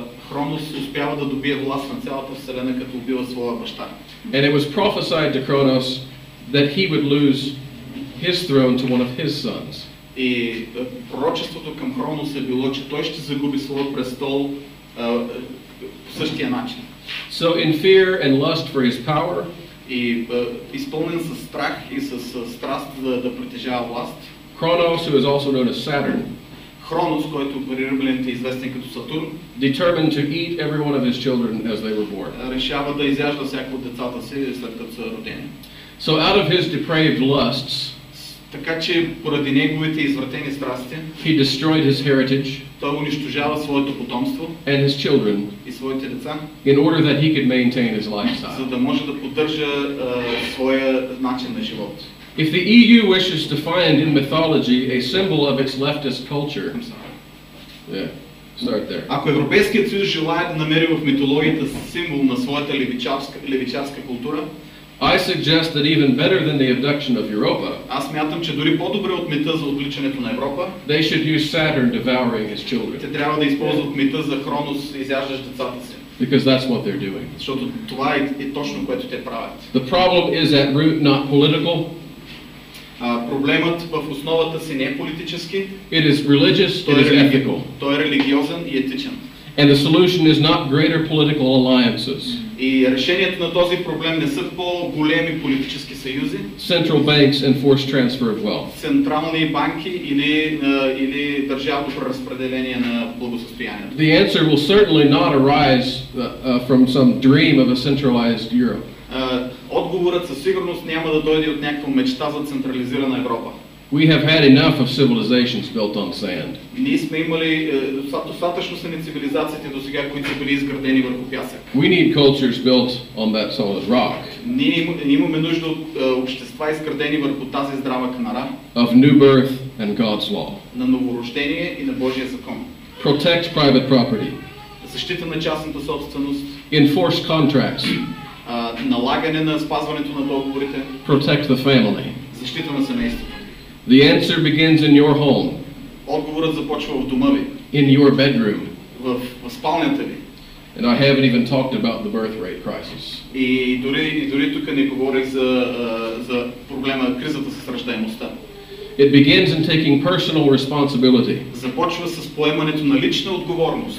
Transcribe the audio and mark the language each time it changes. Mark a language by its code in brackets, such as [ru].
[bg] Хронос успява да добие власт на цялата вселена, като убива своя баща. [en] And it was prophesied to Kronos that he would lose his throne to one of his sons. [bg] И пророчеството към Хронос е било, че той ще загуби своя престол по същия начин. [en] So in fear and lust for his power, [bg] и изпълнен със страх и с страст да притежава власт, [en] Kronos, who is also known as Saturn, [bg] Хронос, който при римляните е известен като Сатурн, [en] determined to eat every one of his children as they were born. [bg] Решава да изяжда всяко от децата си след като са родени. [en] So out of his depraved lusts, [bg] така че поради неговите извратени страсти, [en] he destroyed his heritage, [bg] той унищожава своето потомство [en] and his children, [bg] и своите деца, [en] in order that he could maintain his lifestyle. [bg] За да може да поддържа своя начин на живот. [en] If the EU wishes to find in mythology a symbol of its leftist culture, yeah, start there. [bg] Ако Европейският съюз желае да намери в митологията символ на своята левичарска култура, [en] I suggest that even better than the abduction of Europa, [bg] аз смятам, че дори по-добре от мита за отвличането на Европа, [en] they should use Saturn devouring his children. [bg] Те трябва да използват мита за Хронос, изяждащ децата си. [en] Because that's what they're doing. [bg] Защото това е точно което те правят. [en] The problem is at root not political. [bg] Проблемът в основата си не е политически. [en] It is religious, it is ethical. [bg] Той е религиозен и етичен. [en] And the solution is not greater political alliances. [bg] И решението на този проблем не са по-големи политически съюзи. [en] Central banks and forced transfer of wealth. [bg] Централни банки или държавно преразпределение на благосъстоянието. [en] The answer will certainly not arise from some dream of a centralized Europe. [bg] Отговорът със сигурност няма да дойде от някаква мечта за централизирана Европа. [en] We have had enough of civilizations built on sand. [bg] Ние сме имали достатъчно са ни цивилизациите досега, които са били изградени върху пясък. [en] We need cultures built on that solid rock. [bg] Ние имаме нужда от общества изградени върху тази здрава канара. [en] Of new birth and God's law. [bg] На новорождение и на Божия закон. [en] Protect private property. [bg] Защита на частната собственост. [en] Enforce contracts. [bg] Налагане на спазването на договорите. [en] Protect the family. [bg] Защита на семейството. [en] The answer begins in your home. [bg] Отговорът започва в дома ви. [en] In your bedroom. [bg] В спалнята ви. [en] And I haven't even talked about the birth rate crisis. [bg] И дори тук не говорих за проблема, кризата с раждаемостта. [en] It begins in taking personal responsibility. [bg] Започва с поемането на лична отговорност.